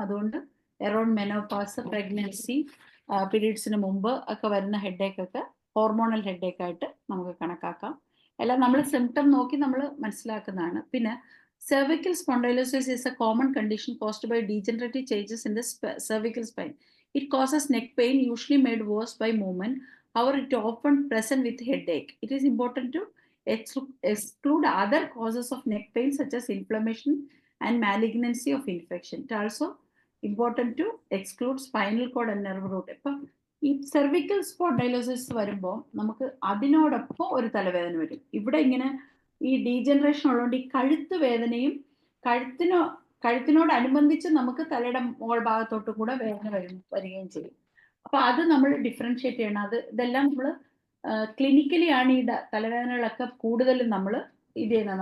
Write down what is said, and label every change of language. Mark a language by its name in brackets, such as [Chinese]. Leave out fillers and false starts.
[Malayalam] അതുകൊണ്ട് around menopause, pregnancy, പീരീഡ്സിന് മുമ്പ് ഒക്കെ വരുന്ന ഹെഡേക്കൊക്കെ ഹോർമോണൽ ഹെഡേക്കായിട്ട് നമുക്ക് കണക്കാക്കാം. എല്ലാം നമ്മൾ സിംറ്റം നോക്കി നമ്മൾ മനസ്സിലാക്കുന്നതാണ്. പിന്നെ [English] cervical spondylosis is a common condition caused by degenerative changes in the cervical spine. It causes neck pain, usually made worse by movement. However, it often present with headache. It is important to exclude other causes of neck pain such as inflammation and malignancy of infection. It also important to exclude spinal cord and nerve root. [Malayalam] ഇപ്പം ഈ cervical spondylosis വരുമ്പോൾ നമുക്ക് അതിനോടൊപ്പം ഒരു തലവേദന വരും. ഇവിടെ ഇങ്ങനെ ഈ ഡീജനറേഷൻ ഉള്ളതുകൊണ്ട് ഈ കഴുത്ത് വേദനയും കഴുത്തിനോടനുബന്ധിച്ച് നമുക്ക് തലയുടെ മുകൾ ഭാഗത്തോട്ടും കൂടെ വേദന വരികയും ചെയ്യും. അപ്പൊ അത് നമ്മൾ ഡിഫറൻഷിയേറ്റ് ചെയ്യണം. ഇതെല്ലാം നമ്മൾ ക്ലിനിക്കലി ആണ് ഈ തലവേദനകളൊക്കെ കൂടുതലും നമ്മൾ ഇത് ചെയ്യുന്നത്.